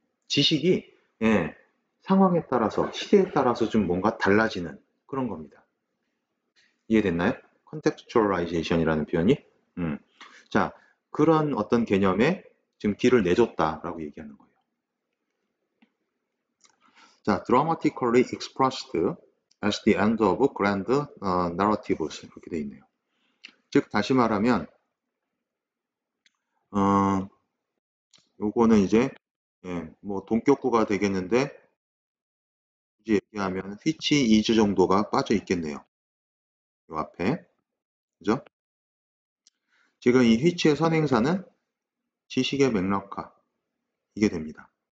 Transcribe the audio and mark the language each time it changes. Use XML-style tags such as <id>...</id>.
<ko>지식이 상황에 따라서, 시대에 따라서 좀 뭔가 달라지는 그런 겁니다. 이해됐나요? contextualization이라는 표현이. 자, 그런 어떤 개념에 지금 길을 내줬다라고 얘기하는 거예요.</ko> <en>자, dramatically expressed as the end of grand narratives</en> <ko>이렇게 돼 있네요. 즉 다시 말하면 요거는 이제 뭐 동격구가 되겠는데 굳이 얘기하면 which is 정도가 빠져 있겠네요. 요 앞에 그죠? 지금 이 which의 선행사는 지식의 맥락화 이게 됩니다.</ko>